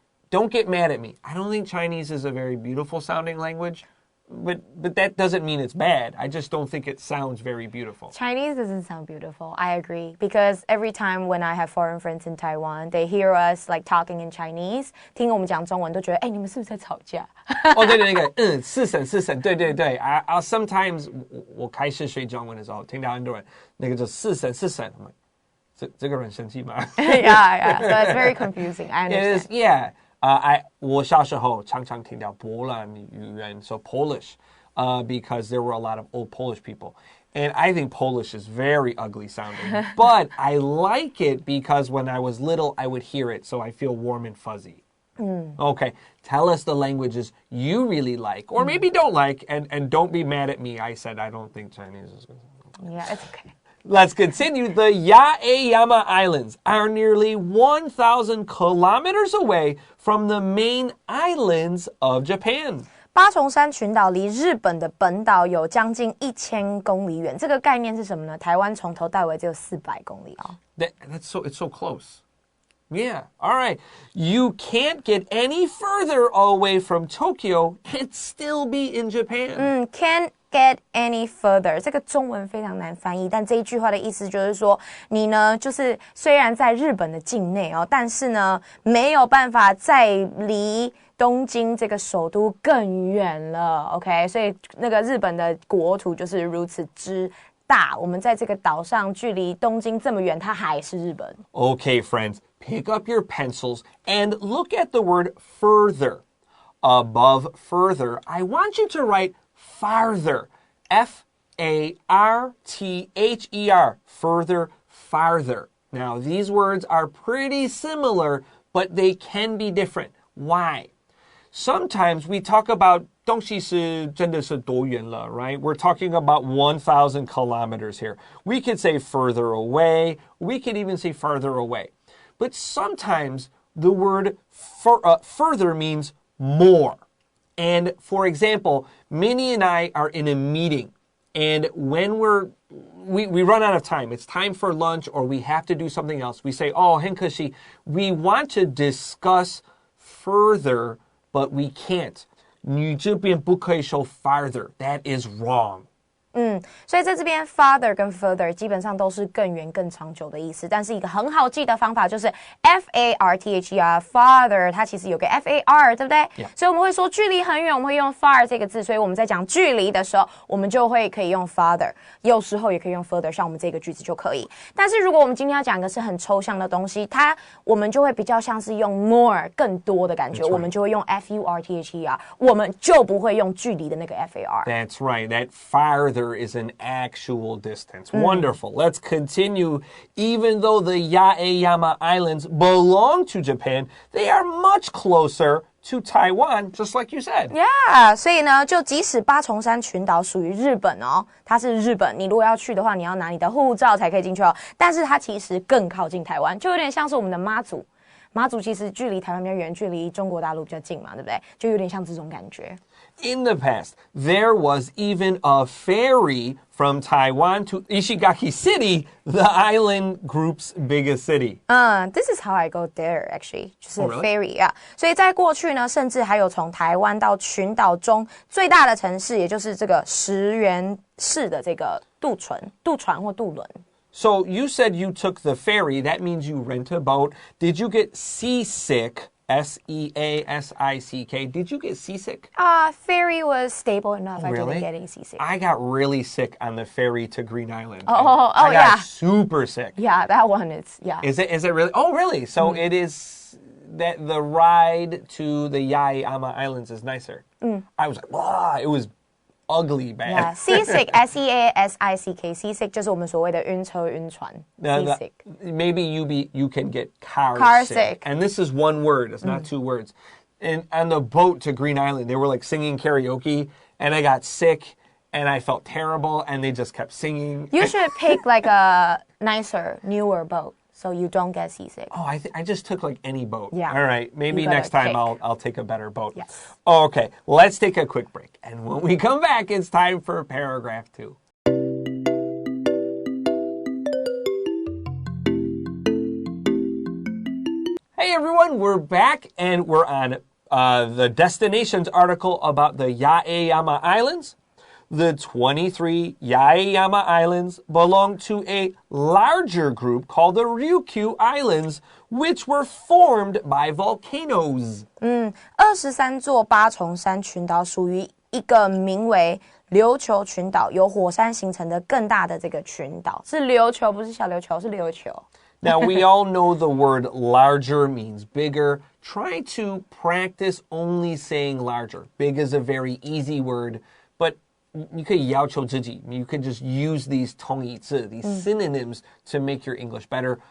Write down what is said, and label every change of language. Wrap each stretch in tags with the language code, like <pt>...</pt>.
<en>Don't get mad at me. I don't think Chinese is a very beautiful sounding language. but that doesn't mean it's bad. I just don't think it sounds very beautiful. Chinese doesn't sound beautiful. I agree. Because every time when I have foreign friends in Taiwan, they hear us like talking in Chinese.</en> <zh>听我们讲中文都觉得，哎，你们是不是在吵架？哦，对对，那个，四省，对对对。</zh> <en>I sometimes</en> <zh>我开始学中文的时候，听到很多人那个就四省，这个人生气吗？</zh> <en>yeah. So it's very confusing. I understand. It is, yeah.</en> <zh>我小时候常常听到波兰语言</zh> <en>so Polish, because there were a lot of old Polish people. And I think Polish is very ugly sounding. But I like it because when I was little, I would hear it, so I feel warm and fuzzy. Okay, tell us the languages you really like, or maybe don't like, and don't be mad at me. I said I don't think Chinese is good. Yeah, it's okay. Let's continue. The Yaeyama Islands are nearly 1,000 kilometers away from the main islands of Japan.</en> <zh>八重山群岛离日本的本岛有将近1000公里远。这个概念是什么呢？台湾从头到尾只有400公里哦。</zh> <en>It's so close. Yeah. All right. You can't get any further away from Tokyo and still be in Japan. Can't get any further.</en> <zh>这个中文非常难翻译，但这一句话的意思就是说，你呢，就是虽然在日本的境内哦，但是呢，没有办法再离东京这个首都更远了。 OK， 所以那个日本的国土就是如此之大，我们在这个岛上距离东京这么远，它还是日本。</zh> <en>Okay, friends, pick up your pencils and look at the word further. Above further, I want you to write farther. F-A-R-T-H-E-R. Further, farther. Now, these words are pretty similar, but they can be different. Why? Sometimes we talk about</en> <zh>东西是真的是多远了,</zh> <en>right? We're talking about 1,000 kilometers here. We could say further away. We could even say farther away. But sometimes the word further means more. And for example, Minnie and I are in a meeting, and when we run out of time, it's time for lunch or we have to do something else. We say, oh,</en> <zh>很可惜,</zh> <en>we want to discuss further, but we can't.</en> <zh>你这边不可以说 farther.</zh> <en>That is wrong.</en> <zh>所以在这边 farther 跟 further 基本上都是更远更长久的意思，但是一个很好记的方法就是 F-A-R-T-H-E-R farther 它其实有个 F-A-R 对不对？</zh> <en>Yeah.</en> <zh>所以我们会说距离很远我们会用 far 这个字，所以我们在讲距离的时候我们就会可以用 farther， 有时候也可以用 further， 像我们这个句子就可以。但是如果我们今天要讲的是很抽象的东西，我们就会比较像是用 more 更多的感觉， 我们就会用 F-U-R-T-H-E-R， 我们就不会用距离的那个 F-A-R。</zh> <en>That's right. That farther is an actual distance. Wonderful. Let's continue. Even though the Yaeyama Islands belong to Japan, they are much closer to Taiwan, just like you said.</en> <zh>Yeah, 所以呢，就即使八重山群岛属于日本哦，它是日本，你如果要去的话，你要拿你的护照才可以进去哦。但是它其实更靠近台湾，就有点像是我们的妈祖。妈祖其实距离台湾比较远，距离中国大陆比较近嘛，对不对？就有点像这种感觉。</zh> <en>In the past, there was even a ferry from Taiwan to Ishigaki City, the island group's biggest city. This is how I go there, actually.</en> <zh>就是</zh> <en>really? ferry 啊。</en> <zh>所以在过去呢，甚至还有从台湾到群岛中最大的城市，也就是这个石垣市的这个渡船或渡轮。</zh> <en>So you said you took the ferry. That means you rent a boat. Did you get seasick? S-E-A-S-I-C-K. Did you get seasick? Ferry was stable enough. I Really? didn't get any seasick. I got really sick on the ferry to Green Island. I got yeah. super sick. Yeah, that one is, yeah. Is it really? Oh, really? So it is that the ride to the Yaeyama Islands is nicer. I was like, wow, it was ugly bad. Yeah, seasick, S-E-A-S-I-C-K.</en> <zh>Seasick 就是我们所谓的晕车晕船。</zh> <en>Seasick. Maybe you can get car sick. And this is one word. It's not two words. And on the boat to Green Island, they were like singing karaoke, and I got sick, and I felt terrible, and they just kept singing. You should pick like a nicer, newer boat, so you don't get seasick. Oh, I just took like any boat. Yeah. All right. Maybe You gotta next time pick. I'll take a better boat. Yes. Okay. Let's take a quick break. And when we come back, it's time for paragraph 2. Hey everyone, we're back and we're on the destinations article about the Yaeyama Islands. The 23 Yaeyama Islands belong to a larger group called the Ryukyu Islands, which were formed by volcanoes.</en> <zh>23座八重山群岛属于一个名为琉球群岛，由火山形成的更大的这个群岛，是琉球，不是小琉球，是琉球。</zh> <en>Now, we all know the word larger means bigger. Try to practice only saying larger. Big is a very easy word, but you could</en> <zh>要求自己,</zh> <en>you could just use these</en> <zh>同义字,</zh> <en>these synonyms to make your English better.</en>